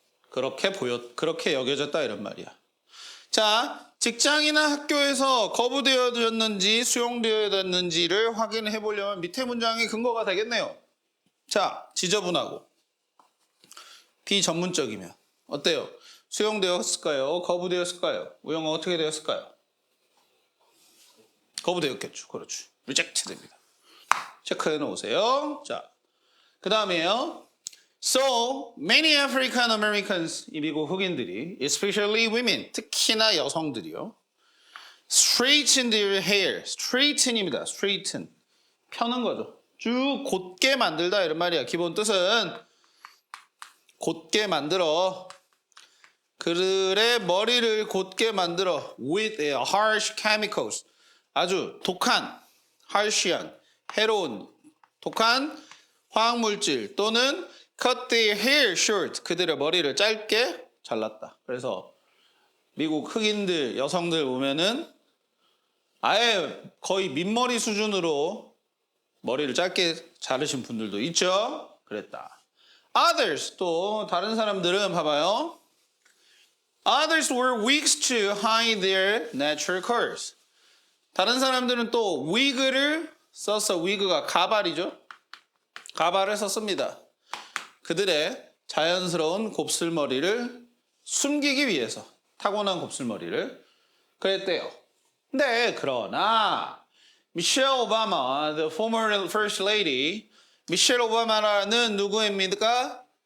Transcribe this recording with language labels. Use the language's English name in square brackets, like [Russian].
[Korean] 그렇게 여겨졌다 이런 말이야. 자, 직장이나 학교에서 거부되어졌는지 수용되어졌는지를 확인해 보려면 밑에 문장이 근거가 되겠네요. 자, 지저분하고 비전문적이면 어때요? 수용되었을까요? 거부되었을까요? 우영아 어떻게 되었을까요? 거부되었겠죠. 그렇죠. rejected입니다. 체크해 놓으세요. 자, 그 다음에요. [English] So, many African Americans, [Korean] 이 미국 흑인들이, [English] especially women, [Korean] 특히나 여성들이요. [English] straighten their hair. [Korean] straighthen입니다. straighten. 펴는 거죠. 쭉 곧게 만들다 이런 말이야. 기본 뜻은 곧게 만들어. 그들의 머리를 곧게 만들어. [English] with harsh chemicals. [Korean] 아주 독한, harsh한, 해로운, 독한 화학물질 또는 [English] cut their hair short. [Korean] 그들의 머리를 짧게 잘랐다. 그래서 미국 흑인들, 여성들 보면은 아예 거의 민머리 수준으로 머리를 짧게 자르신 분들도 있죠. 그랬다. Others, 또 다른 사람들은 봐봐요. [English] Others were wigs to hide their natural curls. [Korean] 다른 사람들은 또 위그를 써서, 위그가 가발이죠. 가발을 썼습니다. 그들의 자연스러운 곱슬머리를 숨기기 위해서, 타고난 곱슬머리를 그랬대요. 근데 그러나 미셸 오바마, [English] the former first lady, [Korean] 미셸 오바마라는 누구입니까?